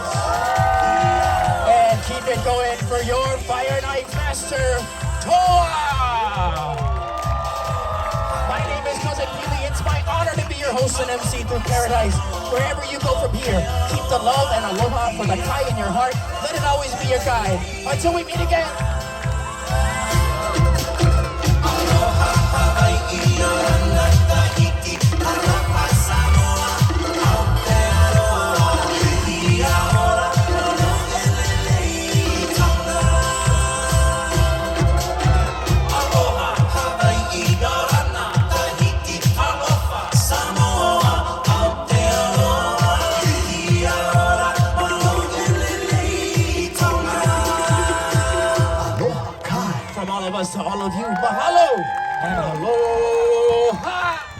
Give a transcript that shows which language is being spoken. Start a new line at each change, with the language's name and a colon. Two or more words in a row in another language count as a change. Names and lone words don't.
English: And keep it going for your fire knife master, Toa. My name is Cousin Billy. It's my honor to be your host and MC through paradise. Wherever you go from here, keep the love and aloha for the Kai in your heart. Let it always be your guide. Until we meet again. Aloha, Hawaii, Aloha, Tahiti, Aloha, Samoa, Aotearoa, Ihiaora, Olo'elelei, Tonga. Aloha, Hawaii, Aloha, Tahiti, Aloha, Samoa, Aotearoa, Ihiaora, Olo'elelei, Tonga. Aloha Kai. From all of us to all of you, mahalo and aloha.